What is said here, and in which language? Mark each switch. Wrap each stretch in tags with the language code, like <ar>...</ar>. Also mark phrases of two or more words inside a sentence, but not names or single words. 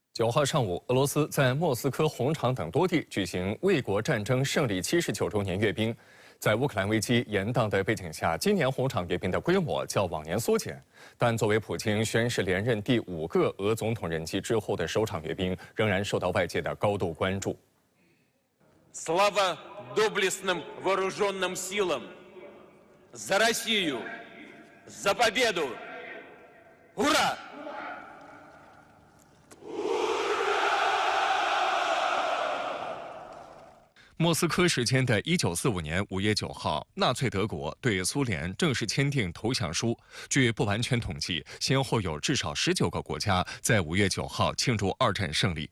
<zh>9号上午，俄罗斯在莫斯科红场等多地举行卫国战争胜利79周年阅兵。在乌克兰危机延宕的背景下，今年红场阅兵的规模较往年缩减，但作为普京宣誓连任第5个俄总统任期之后的首场阅兵，仍然受到外界的高度关注。</zh> <ru>Слава доблестным вооруженным силам! За Россию! За победу! Ура!</ru> <zh>莫斯科时间的1945年5月9号，纳粹德国对苏联正式签订投降书。据不完全统计，先后有至少19个国家在5月9号庆祝二战胜利。</zh>